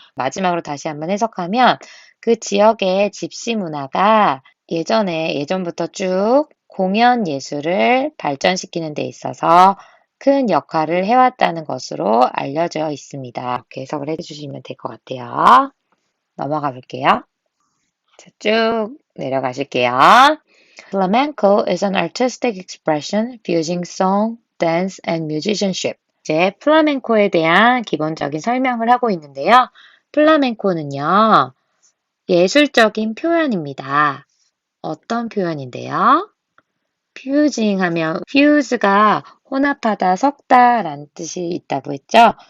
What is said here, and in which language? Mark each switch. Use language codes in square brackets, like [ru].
[ko] 마지막으로 다시 한번 해석하면 그 지역의 집시 문화가 예전부터 쭉 공연 예술을 발전시키는 데 있어서 큰 역할을 해왔다는 것으로 알려져 있습니다. 이렇게 해석을 해주시면 될 것 같아요. 넘어가 볼게요. 자, 쭉 내려가실게요. [en] Flamenco is an artistic expression fusing song, dance, and musicianship. [ko] 이제 플라멩코에 대한 기본적인 설명을 하고 있는데요. 플라멩코는요, 예술적인 표현입니다. 어떤 표현인데요? fusing 하면 fuse가 혼합하다, 섞다 라는 뜻이 있다고 했죠.